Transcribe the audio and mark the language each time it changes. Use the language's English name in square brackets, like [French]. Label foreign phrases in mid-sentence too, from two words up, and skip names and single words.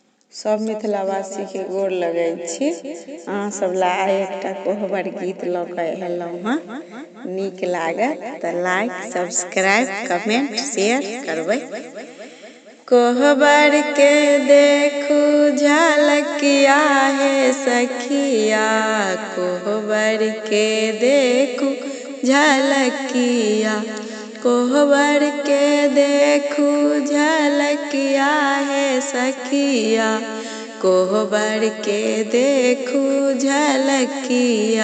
[Maithili] सब मिथिलावासी के गोर लगै छी। अहाँ सब ला एकटा कोहबर गीत लऽ कऽ एलहुँ हँ। नीक लागत तऽ [English] like subscribe comment share [Maithili] करबै। कोहबर के देखू झलकिया हे सखिया, कोहबर के देखू झलकिया, कोहबर के देखू झलकिया हे सखिया, कोहबर के देखू झलकिया।